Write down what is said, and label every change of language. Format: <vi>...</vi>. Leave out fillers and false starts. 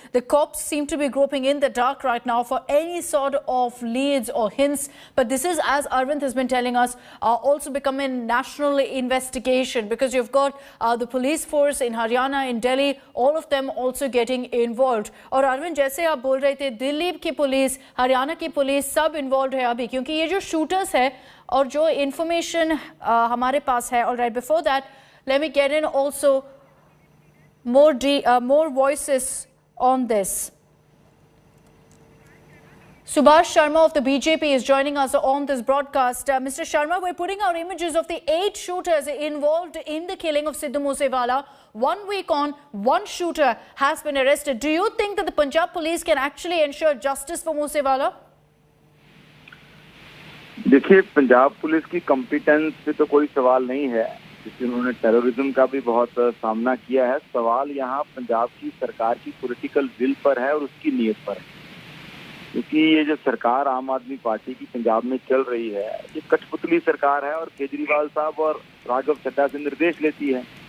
<en>The cops seem to be groping in the dark right now for any sort of leads or hints. But this is, as Arvind has been telling us, also becoming national investigation, because you've got the police force in Haryana, in Delhi, all of them also getting involved.</en> <hi>और Arvind, जैसे आप बोल रहे थे, दिल्ली की police, Haryana की police सब involved है अभी, क्योंकि ये जो shooters है और जो information हमारे पास है.</hi> <en>All right, before that, let me get in also more voices on this. Subhash Sharma of the BJP is joining us on this broadcast. Mr. Sharma, we're putting out images of the 8 shooters involved in the killing of Sidhu Moosewala. 1 week on, 1 shooter has been arrested. Do you think that the Punjab police can actually ensure justice for Moosewala?</en> <hi>देखिए, Punjab police की competence पे तो कोई सवाल नहीं है, क्योंकि उन्होंने टेररिज्म का भी बहुत सामना किया है. सवाल यहाँ पंजाब की सरकार की पॉलिटिकल विल पर है और उसकी नीयत पर है. क्योंकि ये जो सरकार आम आदमी पार्टी की पंजाब में चल रही है, ये कठपुतली सरकार है और केजरीवाल साहब और राघव चड्ढा से निर्देश लेती है.</hi>